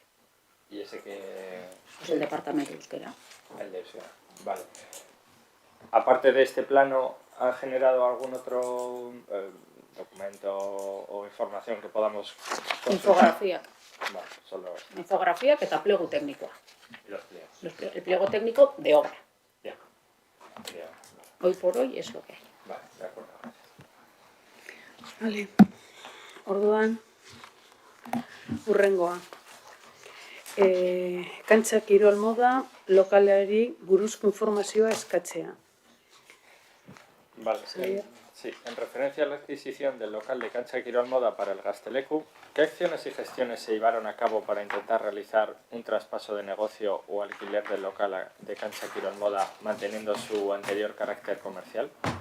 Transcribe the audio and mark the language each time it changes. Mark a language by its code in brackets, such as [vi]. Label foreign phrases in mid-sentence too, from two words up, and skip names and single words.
[es] ¿Y ese que...? Pues el departamento de euskera. El de euskera, vale. Aparte de este plano, ¿han generado algún otro documento o información que podamos consultar? Infografía. Vale, solo eso. [eu] Infografía eta plegu teknikoa. [es] Y los pliegos. El pliego técnico de obra. Ya. Hoy por hoy es lo que hay. Vale, de acuerdo. Vale. [eu] Orduan, hurrengoa. Kantxa kirol moda lokalari buruzko informazioa eskatzea. [es] Vale, sí. En referencia a la adquisición del local de Cancha Quirol Moda para el Gazteleku, ¿qué acciones y gestiones se llevaron a cabo para intentar realizar un traspaso de negocio o alquiler del local de Cancha Quirol Moda manteniendo su anterior carácter comercial?